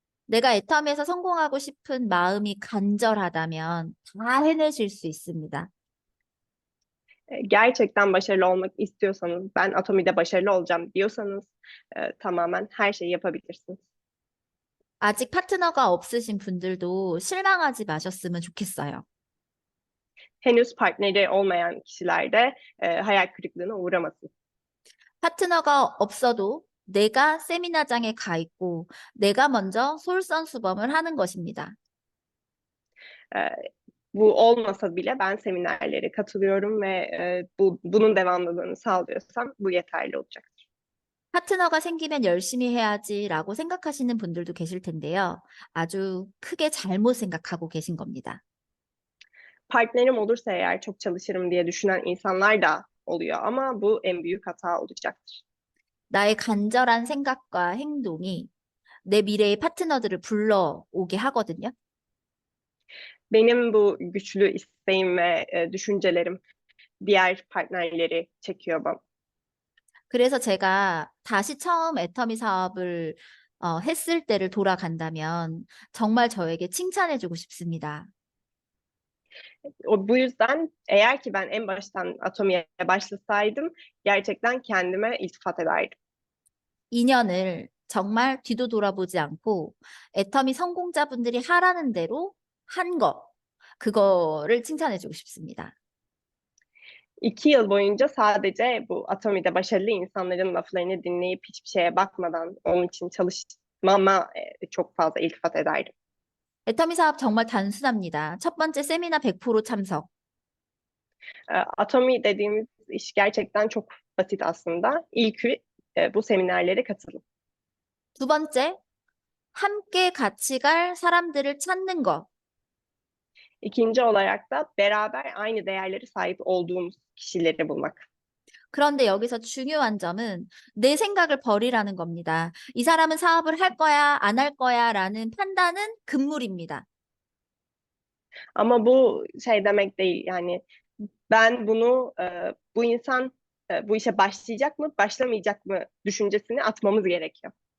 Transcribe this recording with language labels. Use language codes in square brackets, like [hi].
[ko] 내가 애터미에서 성공하고 싶은 마음이 간절하다면 다 해내실 수 있습니다. [tr] Gerçekten başarılı olmak istiyorsanız, ben Atomi'de başarılı olacağım diyorsanız tamamen her şeyi yapabilirsiniz. [ko] 아직 파트너가 없으신 분들도 실망하지 마셨으면 좋겠어요. [tr] henüz partneri olmayan kişiler de hayal kırıklığına uğramasın. [ko] 파트너가 없어도 내가 세미나장에 가 있고 내가 먼저 솔선수범을 하는 것입니다. [tr] E, Bu olmasa bile ben seminerlere katılıyorum ve bunun devamlılığını sağlıyorsam bu yeterli olacak. [ko] 파트너가 생기면 열심히 해야지라고 생각하시는 분들도 계실 텐데요. 아주 크게 잘못 생각하고 계신 겁니다. [tr] Partnerim olursa eğer çok çalışırım diye düşünen insanlar da oluyor ama bu en büyük hata olacaktır. [ko] 나의 간절한 생각과 행동이 내 미래의 파트너들을 불러오게 하거든요. [tr] Benim bu güçlü isteğim ve düşüncelerim diğer partnerleri çekiyor bana. [ko] 그래서 제가 다시 처음 애터미 사업을 했을 때를 돌아간다면 정말 저에게 칭찬해주고 싶습니다. [tr] Bu yüzden eğer ki ben en baştan Atomi'ye başlasaydım gerçekten kendime iltifat ederdim. [ko] 2년을 정말 뒤도 돌아보지 않고 애터미 성공자분들이 하라는 대로 한 거, 그거를 칭찬해주고 싶습니다. [tr] 2 yıl boyunca sadece bu Atomi'de başarılı insanların laflarını dinleyip hiçbir şeye bakmadan onun için çalışmama çok fazla iltifat ederdim. [ko] 애터미 사업 정말 단순합니다. 첫 번째 세미나 100% 참석. [tr] Atomi dediğimiz iş gerçekten çok basit aslında. İlki bu seminerlere katılın. [ko] 두 번째, 함께 같이 갈 사람들을 찾는 거. [tr] İkinci olarak da beraber aynı değerlere sahip olduğumuz kişileri bulmak. [ko] 그런데 여기서 중요한 점은 내 생각을 버리라는 겁니다. 이 사람은 사업을 할 거야, 안 할 거야라는 판단은 금물입니다. [tr] Ama bu şey demek değil yani ben bunu bu insan bu işe başlayacak mı başlamayacak mı düşüncesini atmamız gerekiyor.